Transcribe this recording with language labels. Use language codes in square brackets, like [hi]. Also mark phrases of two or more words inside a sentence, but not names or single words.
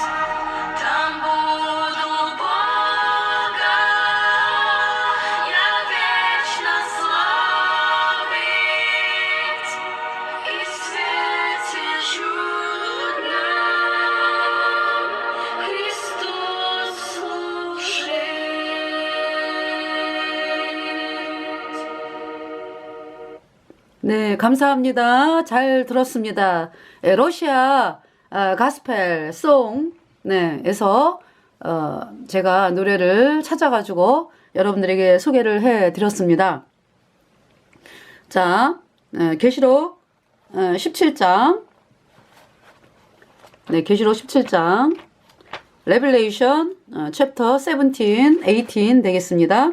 [ru] Там буду Бога я вечно славить и в свете чудном Христу служить. [ko] 네, 감사합니다. 잘 들었습니다. 예, 러시아 [en] gospel song, [ko] 네, 에서 제가 노래를 찾아가지고 여러분들에게 소개를 해드렸습니다. 자, 계시록 17장, 네, 계시록 17장, [en] Revelation chapter [ko] 17, 18 되겠습니다.